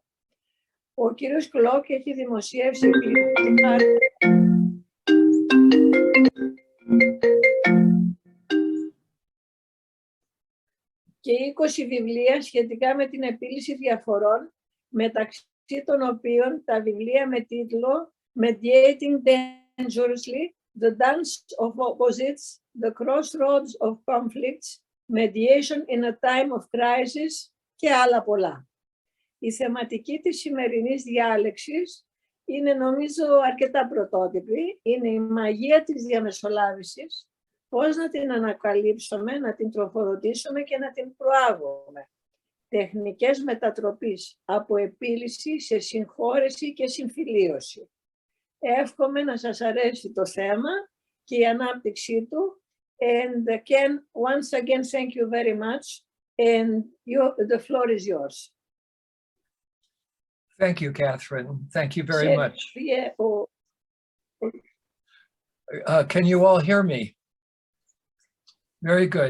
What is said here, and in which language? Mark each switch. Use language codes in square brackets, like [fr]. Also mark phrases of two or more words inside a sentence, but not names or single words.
[el] Ο κύριος Cloke έχει δημοσιεύσει και 20 βιβλία σχετικά με την επίλυση διαφορών, μεταξύ των οποίων τα βιβλία με τίτλο Mediating Dangerously, The Dance of Opposites, The Crossroads of Conflicts, Mediation in a Time of Crisis και άλλα πολλά. Η θεματική της σημερινής διάλεξης είναι, νομίζω, αρκετά πρωτότυπη. Είναι η μαγεία της διαμεσολάβησης, πώς να την ανακαλύψουμε, να την τροφοδοτήσουμε και να την προάγουμε. Τεχνικές μετατροπής από επίλυση σε συγχώρεση και συμφιλίωση. Εύχομαι να σας αρέσει το θέμα και η ανάπτυξή του. [en] And Ken, once again, thank you very much. And the floor is yours. Thank you, Catherine. Thank you very much. Can you all hear me? Very good.